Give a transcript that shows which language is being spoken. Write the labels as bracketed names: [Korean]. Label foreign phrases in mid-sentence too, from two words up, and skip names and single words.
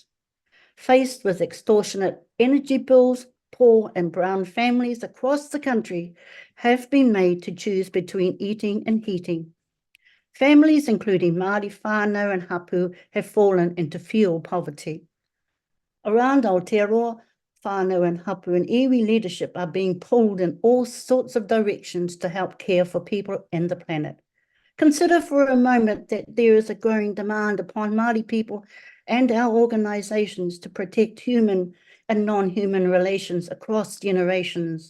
[English] Faced with extortionate energy bills, poor and brown families across the country have been made to choose between eating and heating. Families, including Māori whānau and hapu, have fallen into fuel poverty. Around Aotearoa, whānau and hapu and iwi leadership are being pulled in all sorts of directions to help care for people and the planet. Consider for a moment that there is a growing demand upon Māori people and our organisations to protect human and non-human relations across generations.